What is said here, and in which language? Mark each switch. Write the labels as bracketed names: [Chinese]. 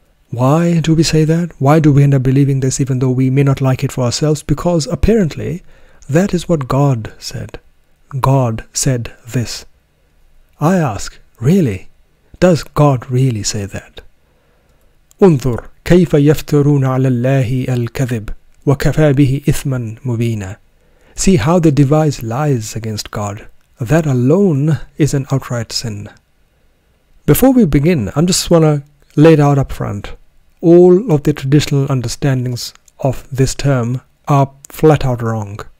[English] Why do we say that? Why do we end up believing this even though we may not like it for ourselves? Because apparently that is what God said. God said this. I ask, really? Does God really say that? [Arabic] انظر كيف يفترون على الله الكذب وكفى به إثما مبينا. [English] See how they devise lies against God. That alone is an outright sin. Before we begin, I just want to lay it out up front. All of the traditional understandings of this term are flat out wrong.